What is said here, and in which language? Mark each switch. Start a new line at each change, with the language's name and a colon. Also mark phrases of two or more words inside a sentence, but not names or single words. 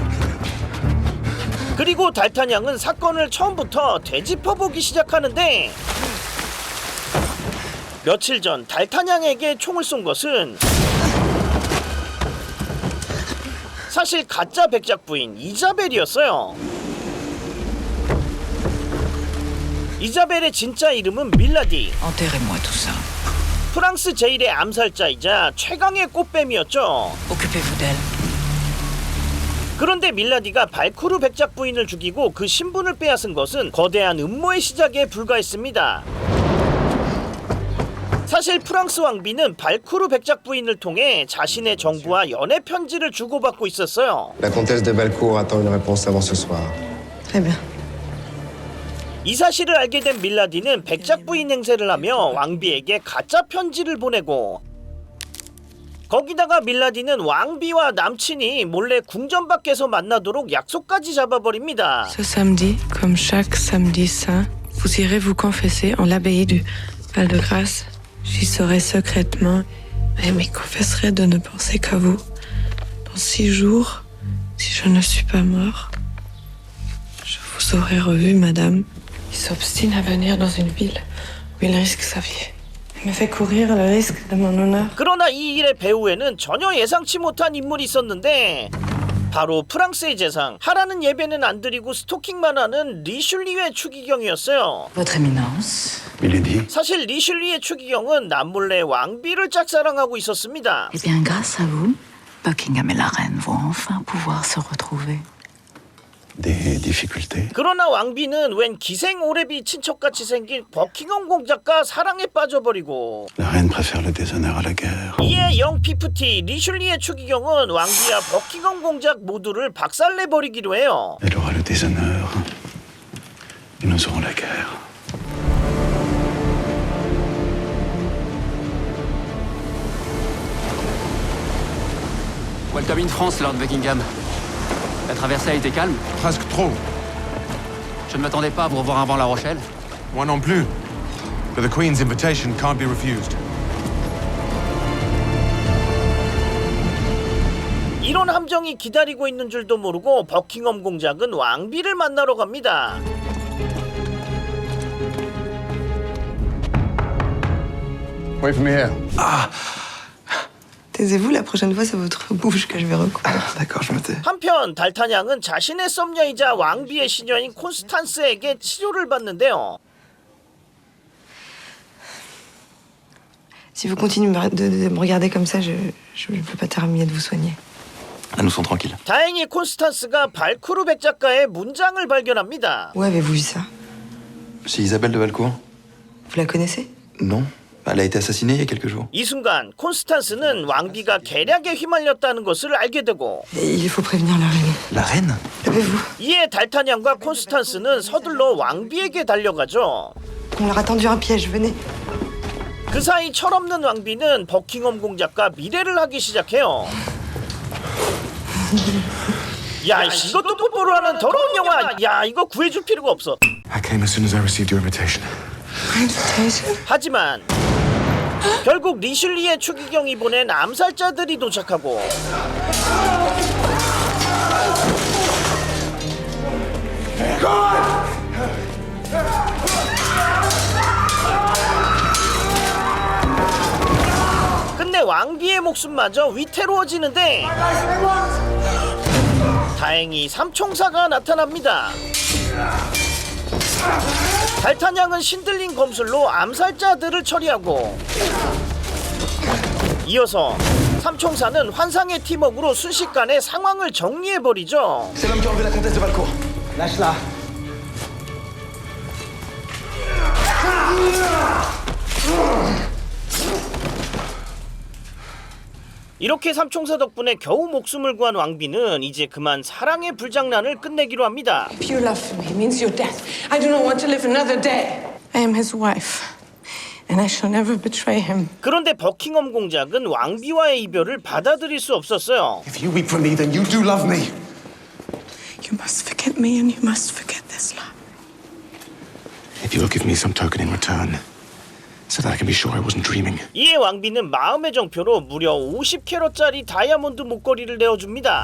Korean: 그리고 달타냥은 사건을 처음부터 되짚어보기 시작하는데 며칠 전 달타냥에게 총을 쏜 것은 사실 가짜 백작 부인 이자벨이었어요. 이자벨의 진짜 이름은 밀라디.
French: Enterrez-moi tout ça.
Korean: 프랑스 제1의 암살자이자 최강의 꽃뱀이었죠.
French: Occupez-vous d'elle.
Korean: 그런데 밀라디가 발쿠르 백작 부인을 죽이고 그 신분을 빼앗은 것은 거대한 음모의 시작에 불과했습니다. 사실 프랑스 왕비는 발쿠르 백작 부인을 통해 자신의 정부와 연애 편지를 주고받고 있었어요.
French: La comtesse de Valcourt attend une réponse avant ce soir. Très bien.
Korean: 이 사실을 알게 된 밀라디는 백작 부인 행세를 하며 왕비에게 가짜 편지를 보내고 거기다가 밀라디는 왕비와 남친이 몰래 궁전 밖에서 만나도록 약속까지 잡아버립니다.
French: Ce samedi, comme chaque samedi saint, vous irez vous confesser en l'abbaye du Val-de-Grâce. J'y serai secrètement et m'y confesserai de ne penser qu'à vous. Dans 6 jours, si je ne suis pas mort, je vous aurai revu, madame. Il s'obstine à venir dans une ville où il risque sa vie. Il me fait courir le risque de mon honneur.
Korean: 그러나 이 일의 배후에는 전혀 예상치 못한 인물이 있었는데 바로 프랑스의 재상, 하라는 예배는 안 드리고 스토킹만 하는 리슐리의 추기경이었어요.
French: Votre Éminence. Milady.
Korean: 사실 리슐리의 추기경은 남몰래 왕비를 짝사랑하고 있었습니다.
French: Eh bien, grâce à vous, Buckingham et la reine vont enfin pouvoir se retrouver. Des difficultés.
Korean: 그러나 왕비는 웬 기생 오래비 친척같이 생긴 버킹엄 공작과 사랑에 빠져버리고,
French: La reine préfère le déshonneur à la guerre.
Korean: 이에
English: young fifty
Korean: 리슐리의 추기경은 왕비와 버킹엄 공작 모두를 박살내버리기로 해요.
French: Elle aura le déshonneur. Et nous aurons la guerre.
English: Welcome in France, Lord Buckingham.
French: La traversée a été calme? Presque trop. Je ne m'attendais pas à vous revoir avant La Rochelle. Moi non plus.
English: But the Queen's invitation can't be refused.
Korean: 이런 함정이 기다리고 있는 줄도 모르고 버킹엄 공작은 왕비를 만나러 갑니다.
English: Wait for me here.
French: Taisez-vous, la prochaine fois, c'est votre bouche que je vais recouvrir. D'accord, je me tais.
Korean: 한편 달타냥은 자신의 썸녀이자 왕비의 시녀인 콘스탄스에게 치료를 받는데요.
French: Si vous continuez de me regarder comme ça, je peux pas terminer de vous soigner. Là, nous sommes tranquilles.
Korean: 다행히 콘스탄스가 발쿠르백 작가의 문장을 발견합니다.
French: Où avez-vous vu ça? Chez Isabelle de Valcourt? Vous la connaissez? Non. Elle a été assassinée il y a quelques jours.
Korean: 이 순간 콘스탄스는 왕비가 계략에 휘말렸다는 것을 알게 되고,
French: Il faut prévenir la reine. La reine? Levez-vous.
Korean: 이에 달타냥과 콘스탄스는 서둘러 왕비에게 달려가죠.
French: On leur a tendu un piège, venez.
Korean: 그 사이 철없는 왕비는 버킹엄 공작과 미래를 하기 시작해요. 야, 이것도 뽀뽀로 하는 더러운 영화. 야, 이거 구해줄 필요가 없어.
English: I came as soon as I received your invitation.
Korean: 하지만 결국 리슐리의 추기경이 보낸 암살자들이 도착하고, 끝내 왕비의 목숨마저 위태로워지는데 다행히 삼총사가 나타납니다. 달타냥은 신들린 검술로 암살자들을 처리하고, 이어서 삼총사는 환상의 팀워크로 순식간에 상황을 정리해버리죠.
French: C'est l'homme qui a enlevé la comtesse de Valcourt. Lâche-la.
Korean: 이렇게 삼총사 덕분에 겨우 목숨을 구한 왕비는 이제 그만 사랑의 불장난을 끝내기로 합니다.
English: If you love me, it means your death. I do not want to live another day. I am his wife, and I shall never betray him.
Korean: 그런데 버킹엄 공작은 왕비와의 이별을 받아들일 수 없었어요.
English: If you weep for me, then you do love me. You must forget me, and you must forget this love. If you'll give me some token in return, so that I can be sure I wasn't dreaming.
Korean: 이에 왕비는 마음의 정표로 무려 50캐럿짜리 다이아몬드 목걸이를 내어줍니다.